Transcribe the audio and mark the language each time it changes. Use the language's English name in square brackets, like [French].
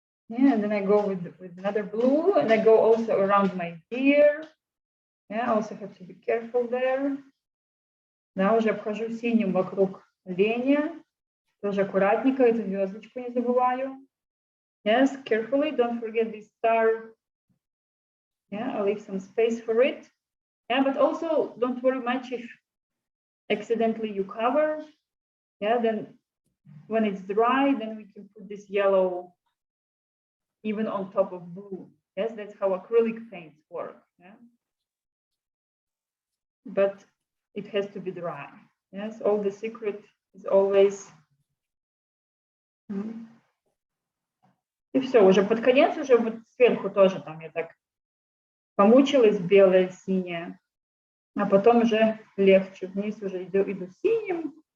[English] Yeah, and then I go with another blue, and I go also around my ear. Yeah, I also have to be careful there. [Russian] Да, уже обхожу синим вокруг оленя. Тоже аккуратненько, эту звездочку не забываю. [English] Yes, carefully, don't forget this star. Yeah, I'll leave some space for it. Yeah, but also don't worry much if accidentally you cover. Yeah, then when it's dry, then we can put this yellow even on top of blue. Yes, that's how acrylic paints work. Yeah? But it has to be dry. Yes, all the secret is always. [Russian] И все, уже под конец, уже вот сверху тоже там я так помучилась белое, синее, а потом уже легче, вниз уже иду синим.